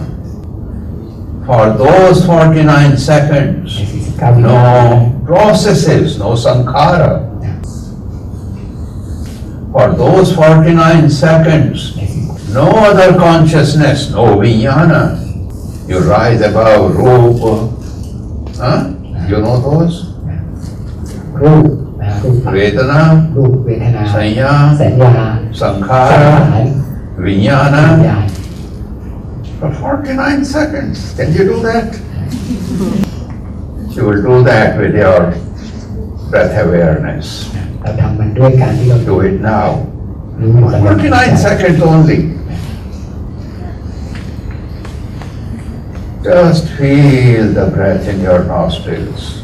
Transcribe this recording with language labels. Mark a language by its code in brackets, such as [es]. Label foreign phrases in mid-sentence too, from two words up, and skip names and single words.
[en] For those 49 seconds, no processes, no sankhara. For those 49 seconds, no other consciousness, no vijnana. You rise above rupa. Huh? You know those? [pi] Vedana, sanya, sankhara, vijnana. [en] For 49 seconds. Can you do that? You will do that with your breath awareness. Do it now. 49 seconds only. Just feel the breath in your nostrils.